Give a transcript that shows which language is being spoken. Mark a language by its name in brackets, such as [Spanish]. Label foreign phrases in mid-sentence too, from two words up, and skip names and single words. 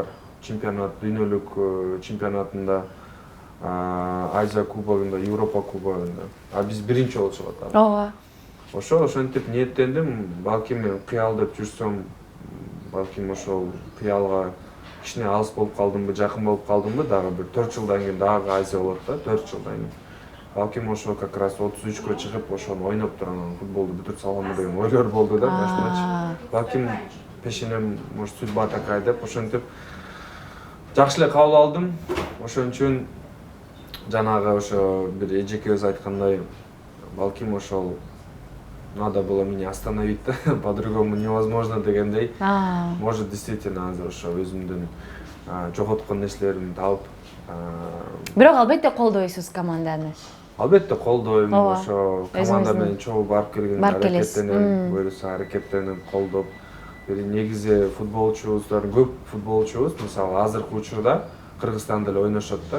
[Kyrgyz] Чемпионат, дүйнөлүк чемпионатында, Азия кубогунда, Европа кубогунда. А биз биринчи болуп чыгат. Ооба. Ошентип ниеттендим, балким мен кыял деп жүрсөм, балким ошол кыялга кичине алыс болуп калдымбы, жакын болуп калдымбы, дагы бир 4 жылдан кийин дагы Азия болот да, 4 жылдан кийин. Балким ошо [Russian] как раз [Kyrgyz] 33кө чыгып, ошону ойноп турган футболду бүтүрүп саламбы деген ойлор болду да, башымачы. Балким пешенем, [Russian] может, судьба такая [Kyrgyz] деп, ошентип жакшы эле кабыл алдым. Ошон үчүн жанагы ошо бир эжекебиз айткандай, балким ошол [Russian] надо было меня остановить, по-другому невозможно [Kyrgyz] дегендей. [Russian] Может, действительно [Kyrgyz] азыр ошо өзүмдүн жоготкон нерселеримди таап. Бирок албетте колдойсуз команданы. Албетте колдойм, ошо команда менен чогуу барып келген аракеттенем, буюрса аракеттенип колдоп. Негизи футболчубуздар көп футболчубуз, мисалы азыркы учурда Кыргызстанда эле ойношот да.